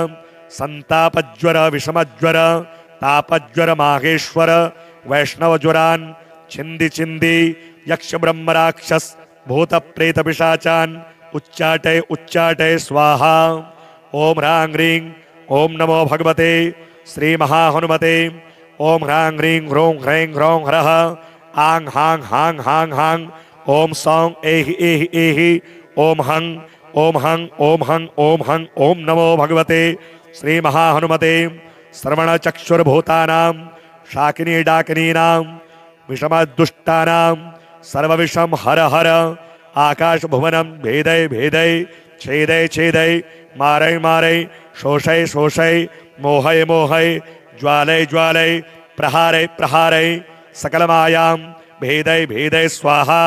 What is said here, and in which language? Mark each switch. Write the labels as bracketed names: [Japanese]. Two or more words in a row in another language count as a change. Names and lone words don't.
[Sanskrit] संतापज्वर विषमज्वर तापज्वर माहेश्वर वैष्णवज्वरान् छिंदी छिंदी यक्ष ब्रह्म राक्षस भूत प्रेत पिशाचान् उच्चाटय उच्चाटय स्वाहा। ओम ह्रां ह्रीं ओम नमो भगवते श्री महाहनुमते ओम ह्रां ह्रीं ह्रों ह्रैं ह्रौं ह्रः आं हां हां हां हां ओम सौं एहि एहि एहि ओम हं ओम हं ओम हं ओम हं ओम नमो भगवते श्री महाहनुमते श्रवण चक्षुर्भूतानां शाकिनी डाकिनीनां विषमदुष्टानां सर्वविषम हर हर आकाश भुवनं भेदय भेदय छेदय छेदय मारय मारय शोषय शोषय मोहय मोहय ज्वालय ज्वालय प्रहारय प्रहारय सकल मायां भेदय भेदय स्वाहा।